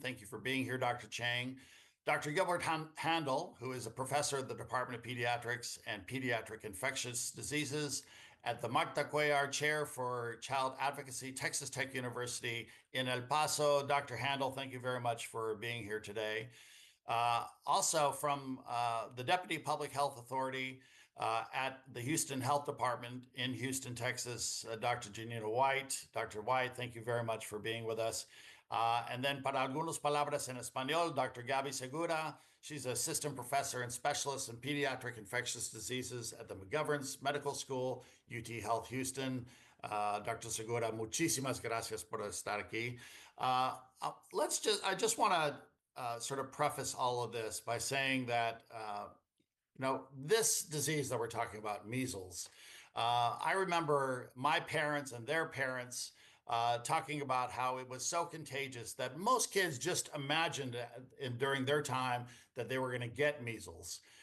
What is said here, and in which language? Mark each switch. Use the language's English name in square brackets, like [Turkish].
[English] Thank you for being here, Dr. Chang. Dr. Gilbert Handel, who is a professor at the Department of Pediatrics and Pediatric Infectious Diseases at the Marta Cuellar Chair for Child Advocacy, Texas Tech University in El Paso. Dr. Handel, thank you very much for being here today. Also from the Deputy Public Health Authority at the Houston Health Department in Houston, Texas, Dr. Janina White. Dr. White, thank you very much for being with us. And then [Spanish] para algunos palabras en español, Dr. Gaby Segura. [English] She's assistant professor and specialist in pediatric infectious diseases at the McGovern's Medical School, UT Health Houston. Dr. [Spanish] Segura, muchísimas gracias por estar aquí. [English] I just want to sort of preface all of this by saying that, this disease that we're talking about, measles, I remember my parents and their parents talking about how it was so contagious that most kids just imagined during their time that they were going to get measles.